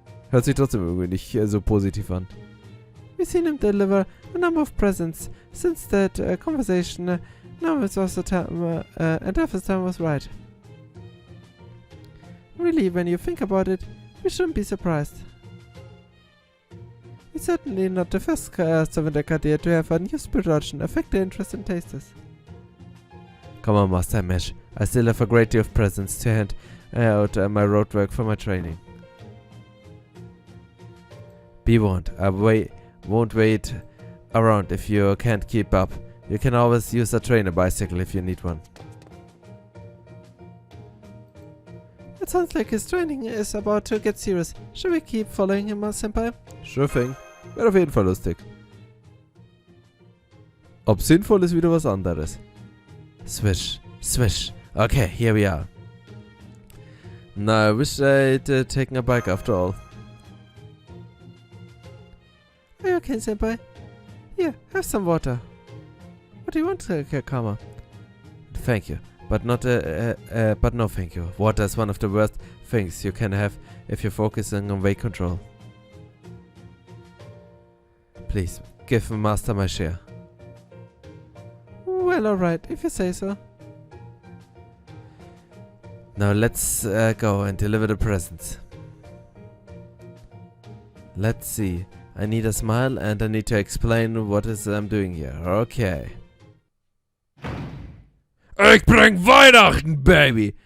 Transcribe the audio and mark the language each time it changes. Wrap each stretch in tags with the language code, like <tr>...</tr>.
<de>Hört sich trotzdem irgendwie nicht so positiv an.</de> <en>We've seen him deliver a number of presents since that conversation. Now it was the time, and Duff's time was right. Really, when you think about it, we shouldn't be surprised. He's certainly not the first servant to have a new spirit origin affect their interest in tastes. Come on, Master Mesh. I still have a great deal of presents to hand out my roadwork for my training. Be warned, I won't wait around if you can't keep up. You can always use a trainer bicycle if you need one. It sounds like his training is about to get serious. Should we keep following him, Senpai? Sure thing.</en> <de>Wäre auf jeden Fall lustig. Ob sinnvoll ist wieder was anderes.</de> <en>Swish, swish. Okay, here we are. Now, I wish I'd taken a bike after all. Are you okay, Senpai? Here, have some water. What do you want, Kama? Thank you, but not but no thank you. Water is one of the worst things you can have if you're focusing on weight control. Please, give Master my share. Well, alright, if you say so. Now let's go and deliver the presents. Let's see. I need a smile and I need to explain what I'm doing here. Okay.</en> <de>Ich bring Weihnachten, baby!</de>